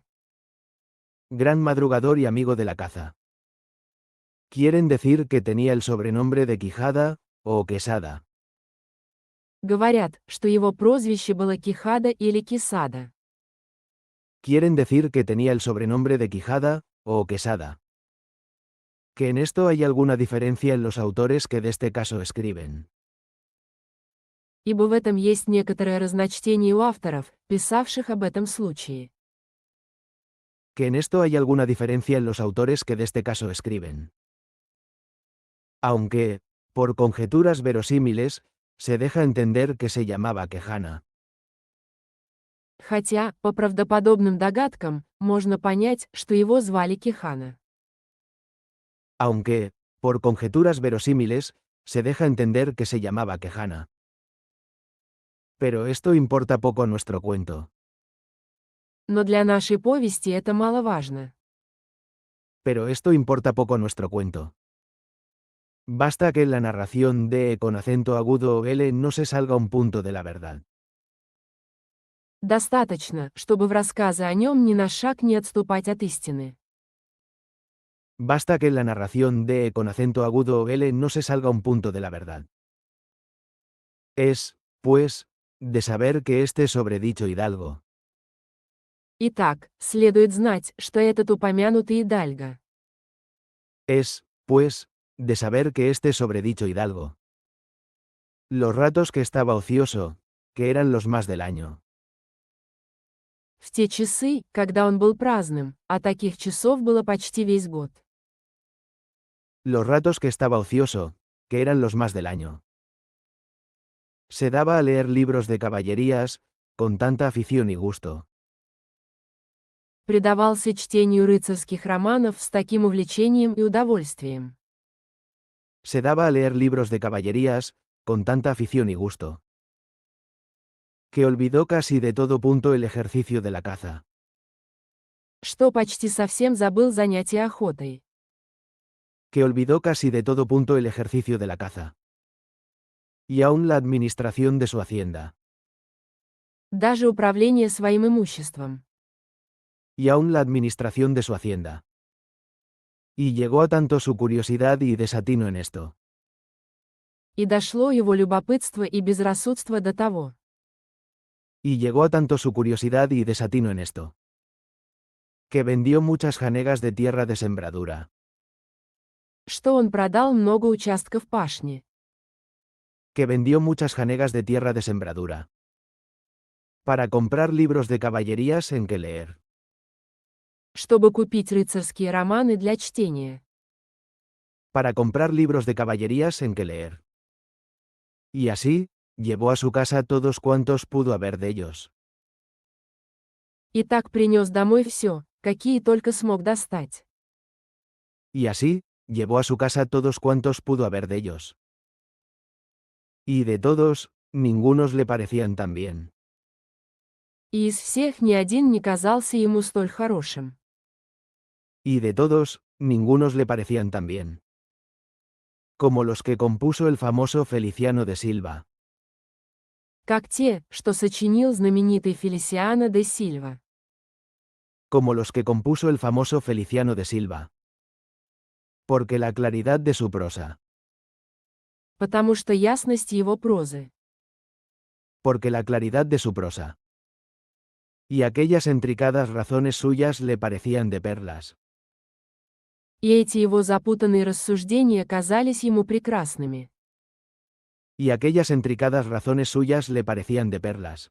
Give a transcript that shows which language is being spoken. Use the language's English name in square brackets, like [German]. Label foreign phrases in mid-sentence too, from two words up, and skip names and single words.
[Spanish] Gran madrugador y amigo de la caza. Quieren decir que tenía el sobrenombre de Quijada, o Quesada. [Russian] Говорят, что его прозвище было Кихада или Кисада. [Spanish] Quieren decir que tenía el sobrenombre de Quijada, o Quesada. Que en esto hay alguna diferencia en los autores que de este caso escriben. [Russian] Ибо в этом есть некоторое разночтение у авторов, писавших об этом случае. [Spanish] Que en esto hay alguna diferencia en los autores que de este caso escriben. Aunque, por conjeturas verosímiles, se deja entender que se llamaba Quejana. [Russian] Хотя, по правдоподобным догадкам, можно понять, что его звали Кехана. [Spanish] Aunque, por conjeturas verosímiles, se deja entender que se llamaba Quejana. Pero esto importa poco a nuestro cuento. [Russian] Но для нашей повести это маловажно. [Spanish] Pero esto importa poco a nuestro cuento. Basta que en la narración de con acento agudo L no se salga un punto de la verdad. [Russian] Достаточно, чтобы в рассказе о нем ни на шаг не отступать от истины. [Spanish] Basta que en la narración de con acento agudo L no se salga un punto de la verdad. Es, pues, de saber que este sobredicho hidalgo, [Russian] Итак, следует знать, что этот упомянутый Идальго. [Spanish] es, pues, de saber que este sobredicho hidalgo. Los ratos que estaba ocioso, que eran los más del año. [Russian] В те часы, когда он был праздным, а таких часов было почти весь год. [Spanish] Los ratos que estaba ocioso, que eran los más del año. Se daba a leer libros de caballerías, con tanta afición y gusto. [Russian] Предавался чтению рыцарских романов с таким увлечением и удовольствием. [Spanish] Se daba a leer libros de caballerías, con tanta afición y gusto, que olvidó casi de todo punto el ejercicio de la caza. [Russian] Что почти совсем забыл занятие охотой. [Spanish] Que olvidó casi de todo punto el ejercicio de la caza. Y aún la administración de su hacienda. [Russian] Даже управление своим имуществом. [Spanish] Y aún la administración de su hacienda. Y llegó a tanto su curiosidad y desatino en esto, [Russian] И дошло его любопытство и безрассудство до того, [Spanish] y llegó a tanto su curiosidad y desatino en esto, que vendió muchas janegas de tierra de sembradura, [Russian] что он продал много участков пашни, [Spanish] que vendió muchas janegas de tierra de sembradura, para comprar libros de caballerías en que leer, [Russian] чтобы купить рыцарские романы для чтения, [Spanish] para comprar libros de caballerías en que leer. Y así, llevó a su casa todos cuantos pudo haber de ellos. [Russian] и так принес домой все, какие только смог достать. [Spanish] Y así, llevó a su casa todos cuantos pudo haber de ellos. Y de todos, ningunos le parecían tan bien. [Russian] И из всех ни один не казался ему столь хорошим. [Spanish] Y de todos, ningunos le parecían tan bien. Como los que compuso el famoso Feliciano de Silva. [Russian] Как те, что сочинил знаменитый Фелисиано де Сильва. [Spanish] Como los que compuso el famoso Feliciano de Silva. Porque la claridad de su prosa. [Russian] Потому что ясность его прозы. [Spanish] Porque la claridad de su prosa. Y aquellas intricadas razones suyas le parecían de perlas. [Russian] И эти его запутанные рассуждения казались ему прекрасными. [Spanish] Y aquellas intricadas razones suyas le parecían de perlas.